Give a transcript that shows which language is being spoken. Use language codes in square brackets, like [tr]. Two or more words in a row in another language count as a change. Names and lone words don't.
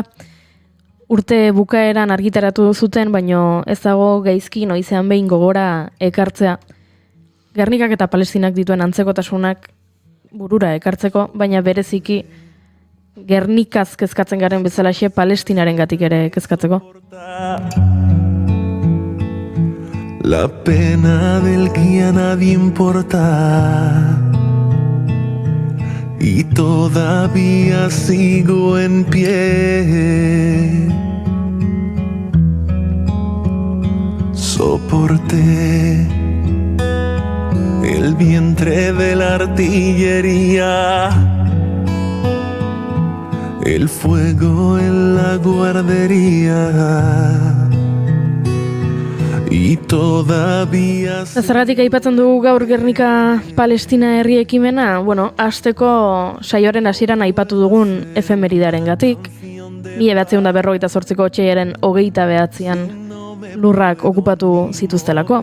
[eu] Urte bukaeran argitaratu zuten, baino ez dago gaizki noizean behin gogora ekartzea. Gernikak eta Palestinak dituen antzekotasunak burura ekartzeko, baina bereziki Gernikaz kezkatzen garen bezalaxe Palestinarengatik ere kezkatzeko. [es] La pena del que a nadie importa y todavía sigo en pie. Soporté el vientre de la artillería, el fuego en la guardería. [eu] Zergatik aipatzen dugu gaur Gernika Palestina herri ekimena, hasteko saioaren hasieran aipatu dugun efemeridarengatik. 1948ko otsailaren 29an lurrak okupatu zituztelako.